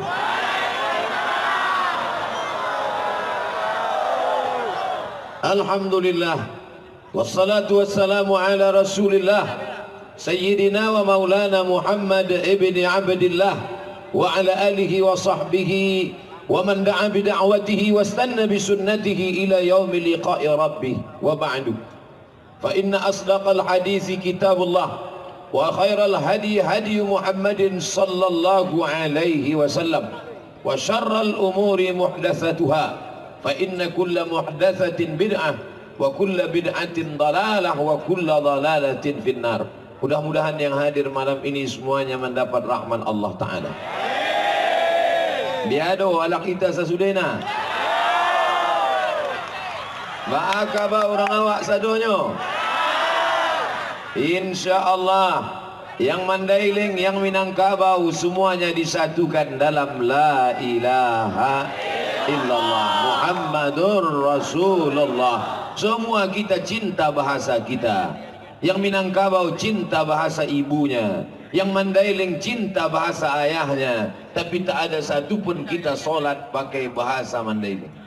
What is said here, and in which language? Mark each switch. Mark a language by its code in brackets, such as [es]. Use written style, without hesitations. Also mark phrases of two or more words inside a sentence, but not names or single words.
[ar] الحمد لله، والصلاة والسلام على رسول الله سيدنا ومولانا محمد ابن عبد الله وعلى آله وصحبه ومن دعا بدعوته واستن بسنته إلى يوم لقاء ربه وبعد. فإن أصدق الحديث كتاب الله وخير الهدي هدي محمد صلى الله عليه وسلم وشر الأمور محدثاتها فإن كل محدثة بدعة وكل بدعة ضلالة وكل ضلالة في النار. [id] Mudah-mudahan yang hadir malam ini semuanya mendapat rahman Allah Ta'ala. [btm] Biado ala kita sasudena. [min] Ba'akaba orang awak sadonyo. [id] InsyaAllah yang Mandailing, yang Minangkabau semuanya disatukan dalam [ar] لا إله إلا الله محمد رسول الله. [id] Semua kita cinta bahasa kita. Yang Minangkabau cinta bahasa ibunya, yang Mandailing cinta bahasa ayahnya, tapi tak ada satupun kita solat pakai bahasa Mandailing.